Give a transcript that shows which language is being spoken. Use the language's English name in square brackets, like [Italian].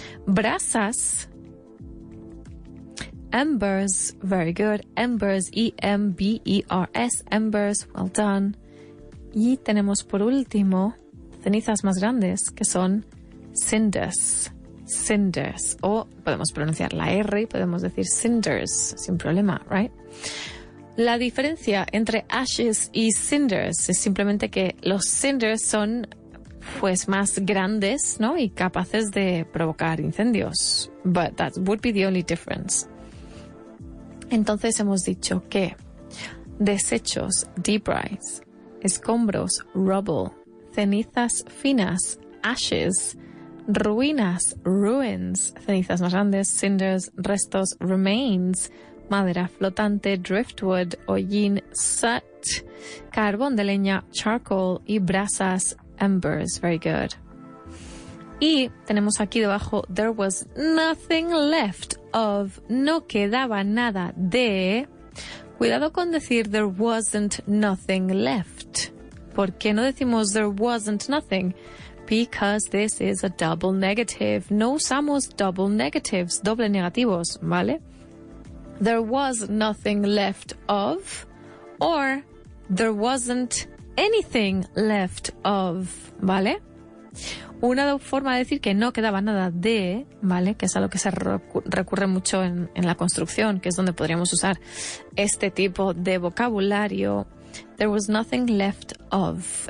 [Spanish] Brasas. [English] Embers, very good. Embers, E-M-B-E-R-S, embers, well done. [Spanish] Y tenemos por último cenizas más grandes, que son cinders. Cinders. O podemos pronunciar la R y podemos decir cinders, sin problema, right? La diferencia entre ashes y cinders es simplemente que los cinders son pues más grandes, ¿no? Y capaces de provocar incendios. [English] But that would be the only difference. [Spanish] Entonces hemos dicho que desechos, debris, escombros, rubble, cenizas finas, ashes, ruinas, ruins, cenizas más grandes, cinders, restos, remains, madera flotante, driftwood, hollín, soot, carbón de leña, charcoal y brasas, embers. [English] Very good. [Spanish] Y tenemos aquí debajo, [English] there was nothing left of, [Spanish] no quedaba nada de. Cuidado con decir [English] there wasn't nothing left. [Spanish] ¿Por qué no decimos [English] there wasn't nothing? Because this is a double negative. [Spanish] No usamos double negatives, doble negativos, ¿vale? [English] There was nothing left of, or there wasn't anything left of, [Spanish] ¿vale? Una forma de decir que no quedaba nada de, ¿vale? Que es algo que se recurre mucho en la construcción, que es donde podríamos usar este tipo de vocabulario. [English] There was nothing left of.